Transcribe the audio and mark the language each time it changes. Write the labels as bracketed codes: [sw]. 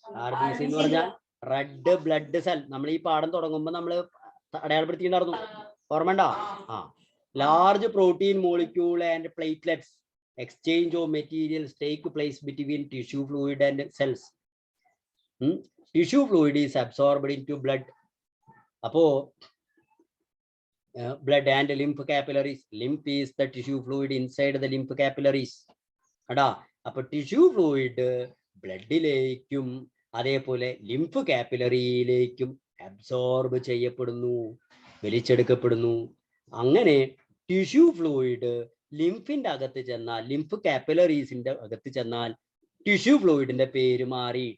[ml] RBC എന്ന് പറഞ്ഞാൽ red blood cell. നമ്മൾ ഈ പാഠം തുടങ്ങുമ്പോൾ നമ്മൾ അടയാളപ്പെടുത്തിയിട്ടുണ്ടായിരുന്നു, ഓർമ്മണ്ടോ? [en] Large protein molecule and platelets exchange of materials take place between tissue fluid and cells. Tissue fluid is absorbed into blood. [ml] അപ്പോ [en] blood and lymph capillaries. Lymph is the tissue fluid inside the lymph capillaries. [ml] അടാ, അപ്പൊ tissue fluid ബ്ലഡിലേക്കും അതേപോലെ lymph കാപ്പിലറിയിലേക്കും absorb ചെയ്യപ്പെടുന്നു, വലിച്ചെടുക്കപ്പെടുന്നു. അങ്ങനെ tissue fluid ലിംഫിന്റെ അകത്ത് ചെന്നാൽ, lymph കാപ്പിലറീസിന്റെ അകത്ത് ചെന്നാൽ ടിഷ്യൂ ഫ്ലൂയിഡിന്റെ പേര് മാറി.